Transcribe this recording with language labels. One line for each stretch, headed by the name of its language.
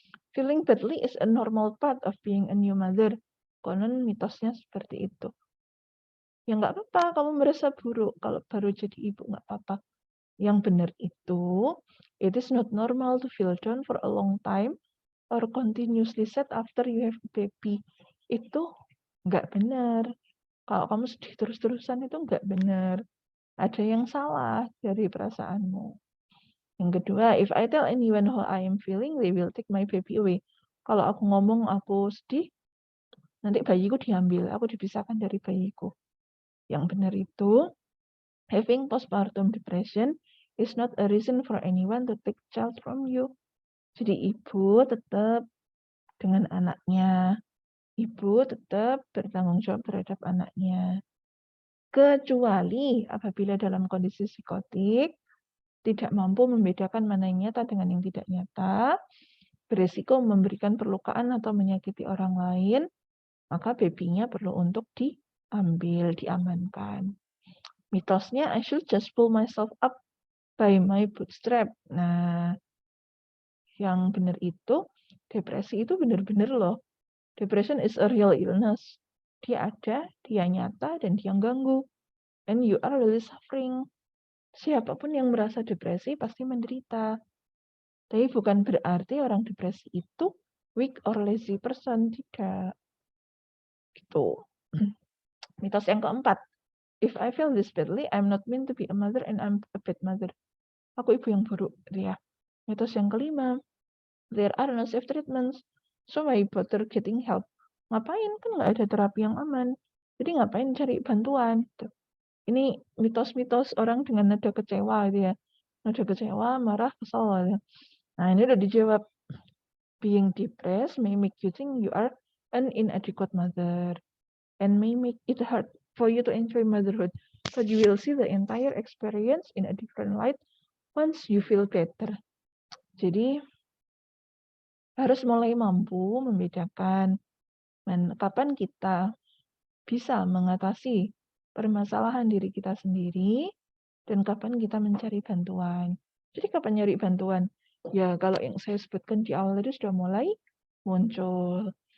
English: Feeling badly is a normal part of being a new mother.
Indonesian: Konon mitosnya seperti itu. Ya nggak apa-apa, kamu merasa buruk kalau baru jadi ibu, nggak apa-apa. Yang benar itu,
English: it is not normal to feel down for a long time or continuously sad after you have a baby.
Indonesian: Itu nggak benar. Kalau kamu sedih terus-terusan itu nggak benar. Ada yang salah dari perasaanmu. Yang kedua,
English: if I tell anyone how I am feeling, they will take my baby away.
Indonesian: Kalau aku ngomong aku sedih, nanti bayiku diambil, aku dipisahkan dari bayiku. Yang benar itu,
English: having postpartum depression is not a reason for anyone to take child from you.
Indonesian: Jadi ibu tetap dengan anaknya. Ibu tetap bertanggung jawab terhadap anaknya. Kecuali apabila dalam kondisi psikotik, tidak mampu membedakan mana yang nyata dengan yang tidak nyata, beresiko memberikan perlukaan atau menyakiti orang lain, maka babynya perlu untuk diambil, diamankan. Mitosnya,
English: I should just pull myself up by my bootstrap.
Indonesian: Nah, yang benar itu, depresi itu benar-benar loh.
English: Depression is a real illness.
Indonesian: Dia ada, dia nyata, dan dia ganggu.
English: And you are really suffering.
Indonesian: Siapapun yang merasa depresi pasti menderita. Tapi bukan berarti orang depresi itu
English: weak or lazy person,
Indonesian: tidak. Gitu. Mitos yang keempat,
English: if I feel this badly, I'm not meant to be a mother and I'm a bad mother.
Indonesian: Aku ibu yang buruk, gitu ya. Mitos yang kelima,
English: there are no safe treatments, so why bother getting help?
Indonesian: Ngapain? Kan nggak ada terapi yang aman. Jadi ngapain cari bantuan? Gitu. Ini mitos-mitos orang dengan nada kecewa, gitu ya. Nada kecewa, marah, kesal. Gitu. Nah, ini udah dijawab.
English: Being depressed may make you think you are an inadequate mother and may make it hard for you to enjoy motherhood. But you will see the entire experience in a different light once you feel better.
Indonesian: Jadi harus mulai mampu membedakan kapan kita bisa mengatasi permasalahan diri kita sendiri dan kapan kita mencari bantuan. Jadi kapan nyari bantuan? Ya kalau yang saya sebutkan di awal tadi sudah mulai muncul.